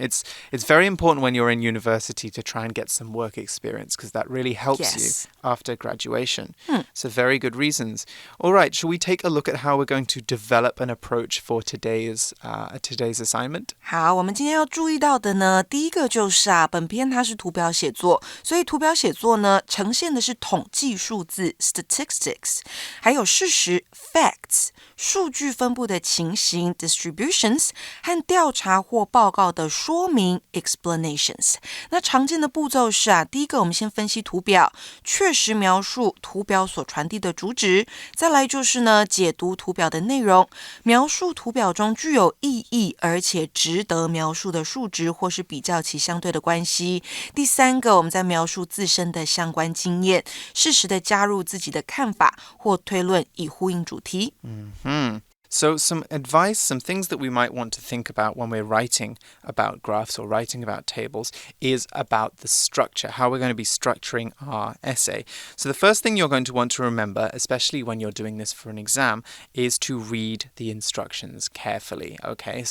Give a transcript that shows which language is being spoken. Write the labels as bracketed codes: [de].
[en] It's very important when you're in university to try and get some work experience because that really helps you after graduation. So very good reasons. All right, shall we take a look at how we're going to develop an approach for today's assignment? [zh] 好，我们今天要注意到的呢，第一个就是本篇它是图表写作，所以图表写作呢，呈现的是统计数字 statistics， 还有事实 facts， 数据分布的情形 distributions， 和调查或报告的说明 explanations。那常见的步骤是第一个我们先分析图表，确实描述图表所传递的主旨，再来就是呢解读图表的内容，描述图表中具有意义而且值得描述的数值或是比较其相对的关系。第三个我们在描述自身的相关经验，适时的加入自己的看法或推论以呼应主题。 [en] So some advice, some things that we might want to think about when we're writing about graphs or writing about tables is about the structure, how we're going to be structuring our essay. So the first thing you're going to want to remember, especially when you're doing this for an exam, is to read the instructions carefully, okay?